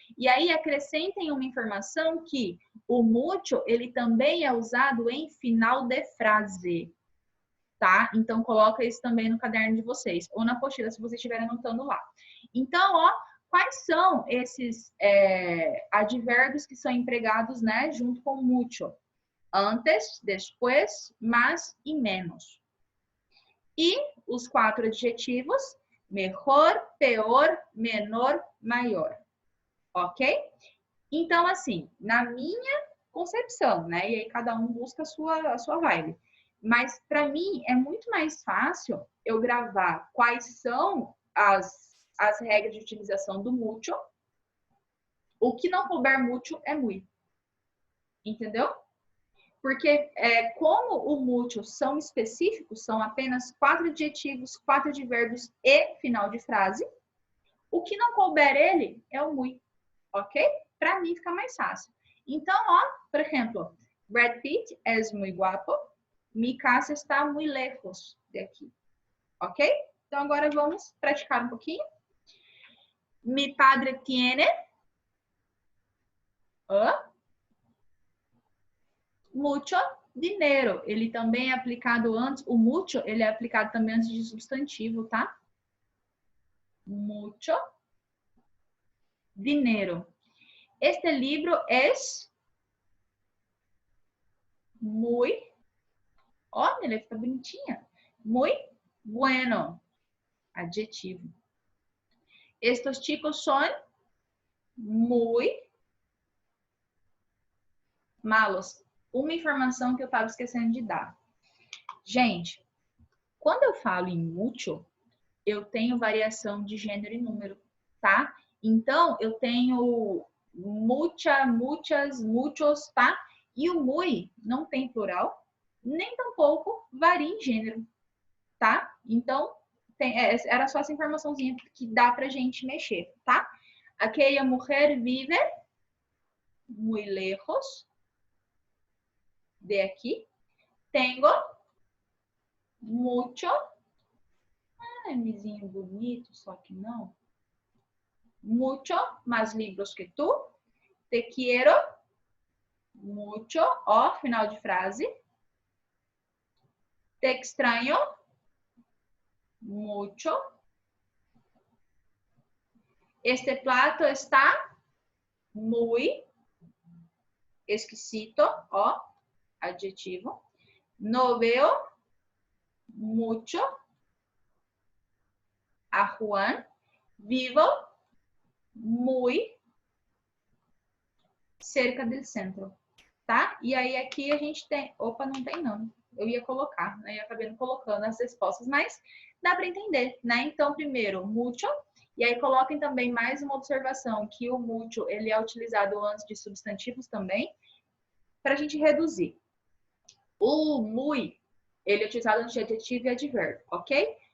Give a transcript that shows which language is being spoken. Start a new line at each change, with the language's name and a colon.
Portuguese: E aí acrescentem uma informação que o mucho, ele também é usado em final de frase, tá? Então coloca isso também no caderno de vocês, ou na apostila se vocês estiverem anotando lá. Então, ó, quais são esses advérbios que são empregados, né, junto com mucho? Antes, después, más e menos. E os 4 adjetivos, mejor, peor, menor, maior. Ok? Então, assim, na minha concepção, né? E aí cada um busca a sua vibe. Mas, para mim, é muito mais fácil eu gravar quais são as regras de utilização do mucho. O que não couber mucho é muy. Entendeu? Porque como o mucho são específicos, são apenas 4 adjetivos, 4 advérbios e final de frase, o que não couber ele é o muy, ok? Para mim fica mais fácil. Então, ó, por exemplo,
Spanish: Brad Pitt é muy guapo, mi casa está muy lejos de aqui, ok?
Portuguese: Então, agora vamos praticar um pouquinho.
Spanish: Mi padre tiene...
Portuguese: mucho dinheiro. Ele também é aplicado antes, o mucho, ele é aplicado também antes de substantivo, tá? Mucho dinheiro. Este livro es muy, ó, ele fica bonitinha.
Spanish: Muy bueno.
Portuguese: adjetivo.
Spanish: Estos chicos son muy malos.
Portuguese: Uma informação que eu estava esquecendo de dar. Gente, quando eu falo em mucho, eu tenho variação de gênero e número, tá? Então, eu tenho mucha, muchas, muchos, tá? E o muy não tem plural, nem tampouco varia em gênero, tá? Então, era só essa informaçãozinha que dá pra gente mexer, tá?
Spanish: Aquella mujer vive muy lejos de aquí. Tengo mucho.
Portuguese: Ah, mizinho bonito, só que não.
Spanish: Mucho más libros que tú. Te quiero mucho.
Portuguese: Ó, final de frase.
Spanish: Te extraño mucho. Este plato está muy exquisito.
Portuguese: Ó, adjetivo.
Spanish: No veo mucho a Juan. Vivo muy cerca del centro, tá?
Portuguese: E aí aqui a gente tem... Opa, não tem não. Eu ia colocar, né? Eu acabei não colocando as respostas, mas dá para entender, né? Então, primeiro, mucho. E aí coloquem também mais uma observação, que o mucho, ele é utilizado antes de substantivos também, para a gente reduzir. O muy, ele é utilizado antes de adjetivo e advérbio, ok?